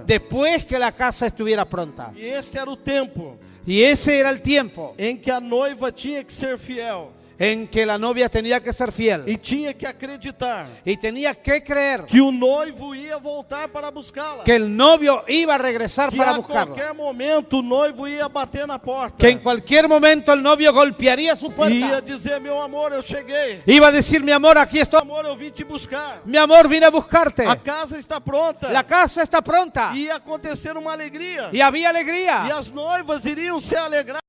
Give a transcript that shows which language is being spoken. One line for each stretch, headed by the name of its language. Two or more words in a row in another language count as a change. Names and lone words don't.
Spanish: Después que la casa estuviera pronta.
Portuguese: E esse era o tempo
Spanish: Y ese era el tiempo
Portuguese: em que a noiva tinha que ser fiel
Spanish: en que la novia tenía que ser fiel
Portuguese: e tinha que acreditar
Spanish: y tenía que creer
Portuguese: que o noivo ia voltar para buscá-la.
Spanish: que el novio iba a regresar
Portuguese: Que
Spanish: para
Portuguese: a
Spanish: buscarla.
Portuguese: qualquer momento o noivo ia bater na porta.
Spanish: Que en cualquier momento el novio golpearía su
Portuguese: E ia
Spanish: puerta.
Portuguese: dizer, meu amor, eu cheguei.
Spanish: Iba a decir, mi amor, aquí estoy.
Portuguese: Amor, eu vim te buscar.
Spanish: Mi amor, vine a buscarte.
Portuguese: A casa está pronta.
Spanish: La casa está pronta.
Portuguese: Ia acontecer uma alegria.
Spanish: Y había
Portuguese: E
Spanish: alegría.
Portuguese: as noivas iriam se alegrar.